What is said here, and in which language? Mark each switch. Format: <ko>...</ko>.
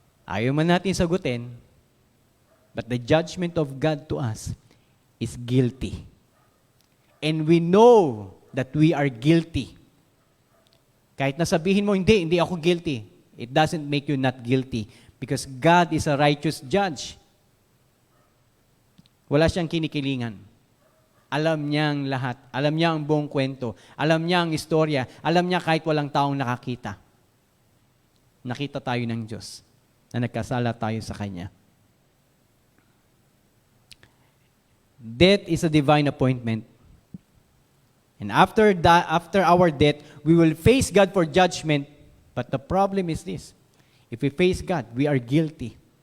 <tl>Ayaw man natin sagutin,</tl> <en>but the judgment of God to us is guilty. And we know that we are guilty.</en> <tl>Kahit nasabihin mo, hindi ako</tl> <en>guilty. It doesn't make you not guilty because God is a righteous judge.</en> <tl>Wala siyang kinikilingan. Alam niya ang lahat. Alam niya ang buong kwento. Alam niya ang istorya. Alam niya kahit walang taong nakakita. Nakita tayo ng Diyos na nagkasala tayo sa Kanya.</tl> <en>Death is a divine appointment. And after our death, we will face God for judgment. But the problem is this. If we face God, we are guilty.</en>